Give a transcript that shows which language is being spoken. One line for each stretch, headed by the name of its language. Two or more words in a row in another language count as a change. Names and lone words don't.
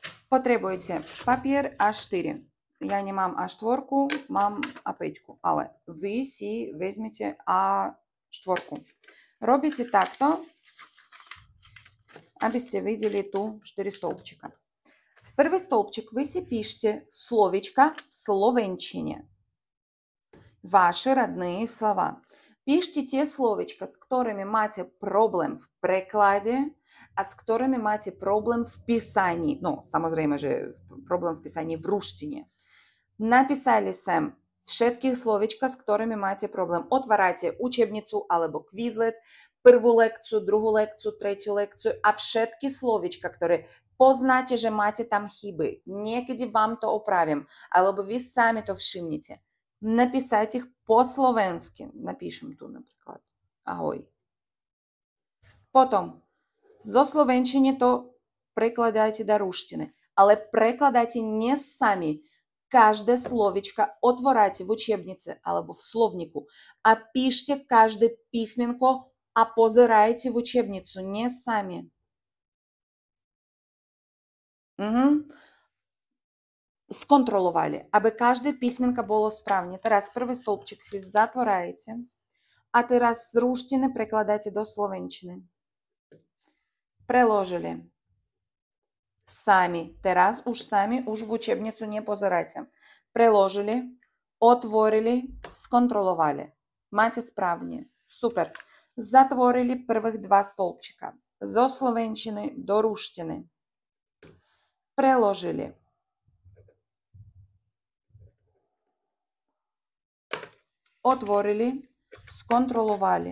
Rusyn: Потребуєте папір А4. Я не
Slovak: mám A4, mám A5, ale vy si vezmete A4. Robíte takto, aby ste videli tu 4 stĺpčika.
Rusyn: В первый столбчик вы си пишете словечко в словенчине.
Russian: Ваши родные слова.
Rusyn: Пишите те словечка, с которыми маете проблем в прекладе, а с которыми маете проблем в писанні. Ну,
Slovak: samozrejme, že
Rusyn: проблем в писанні в руштині. Написали
Slovak: sem všetky slovička, s ktorými máte problém. Otvárate učebnicu alebo Quizlet, prvú lekciu, druhú lekciu, tretiu lekciu a všetky slovička, ktoré poznáte, že máte tam chyby. Niekedy vám to opravím, alebo vy sami to všimnite.
Russian: Написать их по-словенски.
Slovak: Напишем tu napríklad. Ahoj. Potom, zo slovenčiny to prekladajte do ruštiny, ale prekladajte nie sami.
Rusyn: Каждое словечко отворайте в учебнице alebo в словнику, а пишите каждое письменко, а позирайте в учебницу, не сами. Сконтроловали, аби каждое письменко було справне.
Slovak: Teraz prvý stĺpčik si zatváraете a teraz z ruštiny prekladajte do slovenčiny. Preložili. Sami. Teraz už sami, už v učebnicu
Rusyn: не позирайте.
Slovak: Preložili, otvorili, skontrolovali. Máte správne. Super. Zatvorili prvých 2 stĺpčika. Zo slovenčiny do ruštiny. Preložili. Otvorili, skontrolovali.